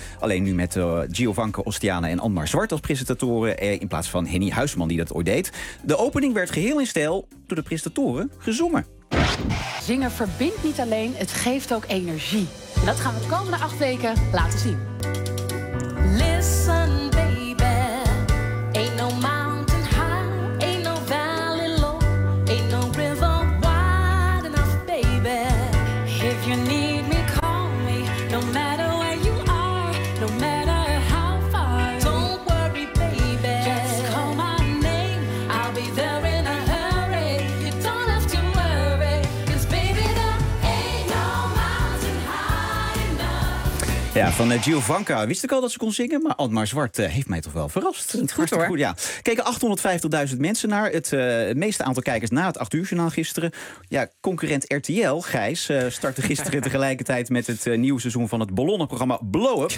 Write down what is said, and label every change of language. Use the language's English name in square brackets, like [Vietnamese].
[Dutch] Alleen nu met Giovanke Ostiana en Anmar Zwart als presentatoren, in plaats van Henny Huisman die dat ooit deed. De opening werd geheel in stijl door de presentatoren gezongen. Zingen verbindt niet alleen, het geeft ook energie. En dat gaan we de komende 8 weken laten zien. [English] Listen baby, ain't no mountain high, ain't no valley low, ain't no river wide enough baby. If you need me, call me, no matter where you are, no matter how far. Don't worry baby, just call my name, I'll be there in a hurry. You don't have to worry, cause baby there ain't no mountain high enough. [Dutch] Ja, van Giovanka wist ik al dat ze kon zingen, maar Anmar Zwart heeft mij toch wel verrast. Klinkt goed hoor. Ja. Keken 850.000 mensen naar. Het meeste aantal kijkers na het 8-uur-journaal gisteren. Ja, concurrent RTL, Gijs, startte gisteren tegelijkertijd met het nieuwe seizoen van het ballonnenprogramma Blow Up.